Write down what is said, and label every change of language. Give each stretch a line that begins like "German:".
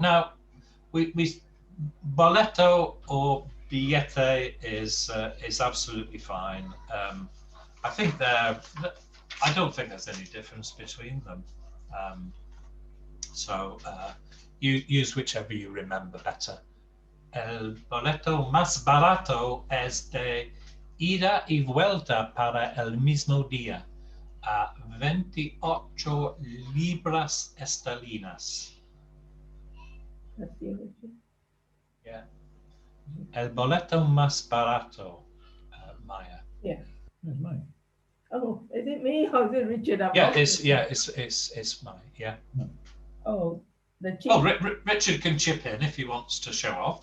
English: Now, we boleto or billete is absolutely fine. I think I don't think there's any difference between them. So you use whichever you remember better.
Spanish: El boleto más barato es de ida y vuelta para el mismo día a 28 libras esterlinas.
English: That's you, Richard. Yeah.
Spanish: El boleto más barato, Maya.
English: Yeah. That's mine. Oh, is it me or is it Richard? It's mine. Yeah. Oh, the cheap. Oh, Richard can chip in if he wants to show off.